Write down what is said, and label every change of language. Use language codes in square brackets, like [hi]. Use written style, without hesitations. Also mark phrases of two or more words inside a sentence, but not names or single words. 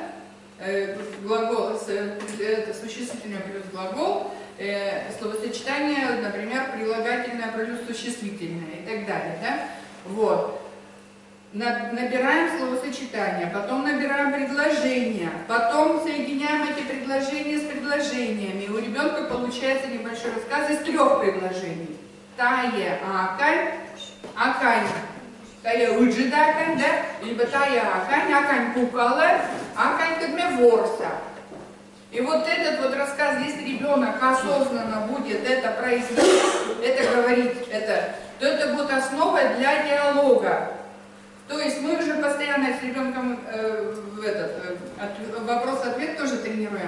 [ru] Глагол, это существительное плюс глагол, словосочетание, например, прилагательное плюс существительное и так далее, да? Вот. Набираем словосочетания, потом набираем предложения, потом соединяем эти предложения с предложениями. У ребенка получается небольшой рассказ из 3 предложений. [kv] Тае акань, акань, тае уджидакань, да? Либо тае акань, акань кукала, акань кадмеворса. [ru] И вот этот вот рассказ, если ребенок осознанно будет это произносить, это говорить, то это будет основой для диалога. То есть мы уже постоянно с ребенком вопрос-ответ тоже тренируем.